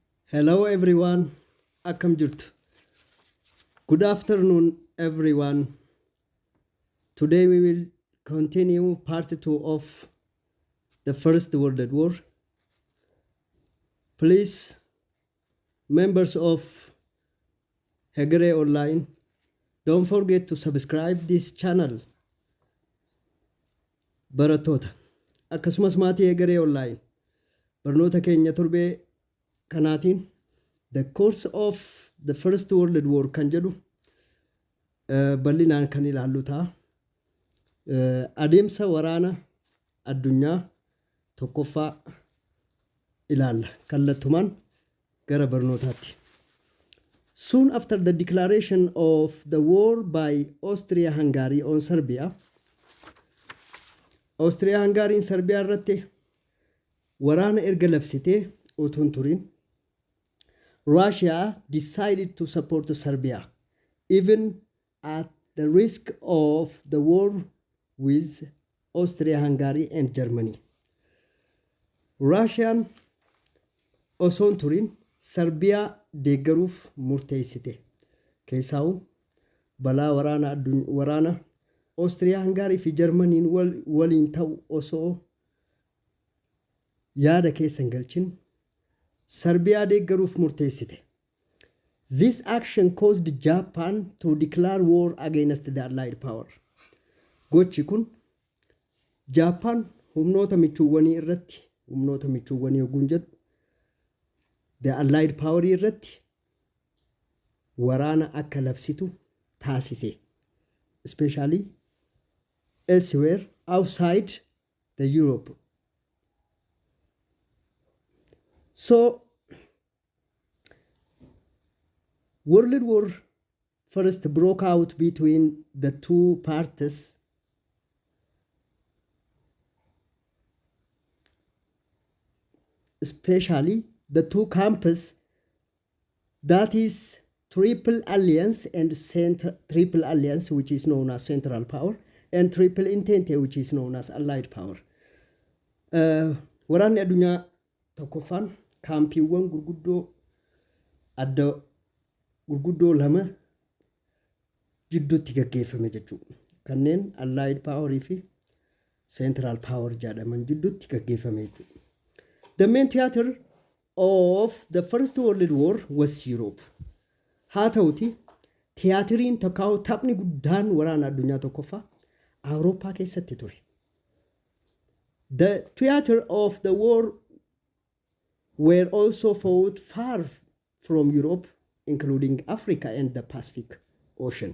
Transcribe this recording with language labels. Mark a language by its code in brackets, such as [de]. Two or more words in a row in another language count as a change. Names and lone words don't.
[en] Hello everyone, [om] akkam jirtu. [en] Good afternoon everyone. Today we will continue part 2 of the First World War. Please, members of Hegeree Online, don't forget to subscribe this channel. [om] Barattoota akkasumas maatii Hegeree Online barnoota keenya torbee kanaatiin [en] the course of the First World War [om] kan jedhu bal'inaan kan ilaallu ta'a. Adeemsa waraana addunyaa tokkoffaa ilaalla kallattumaan gara barnootaatti. [en] Soon after the declaration of the war by Austria-Hungary on Serbia, Austria-Hungary Serbia [om] irratti waraana erga labsitee utuu hin turin, [en] Russia decided to support Serbia, even at the risk of the war with Austria-Hungary and Germany. [om] Russian osoo hin turin Serbiyaa deeggaruuf murteessite. Keessaa'u balaa waraana Austria-Hungary fi Germaniin waliin ta'u osoo yaada keessa hin galchin Serbia deeggaruuf murteessite. [en] This action caused Japan to declare war against the Allied power. [om] Gochi kun Japan humnoota michuuwwanii irratti, humnoota michuuwwanii oguun jedhu, [en] the Allied power [om] irratti waraana akka labsitu taasise. [en] Especially elsewhere outside the Europe. So, World War first broke out between the two parties, especially the two camps, that is Triple Alliance and Triple Alliance, which is known as Central Power, and Triple Entente, which is known as Allied Power. [om] Waraanni addunyaa tokkoffaan kaampiiwwan gurguddoo lama jidduutti gaggeeffame jechuudha. Kanneen Allied Power fi Central Power jedhaman jidduutti gaggeeffame jechuudha. [en] The main theater of the First World War was Europe. [om] Haa ta'uti tiyaatiriin tokko taphni guddaan waraana addunyaa tokkoffaa Awurooppaa keessatti ture. [en] The theater of the war were also fought far from Europe, including Africa and the Pacific Ocean.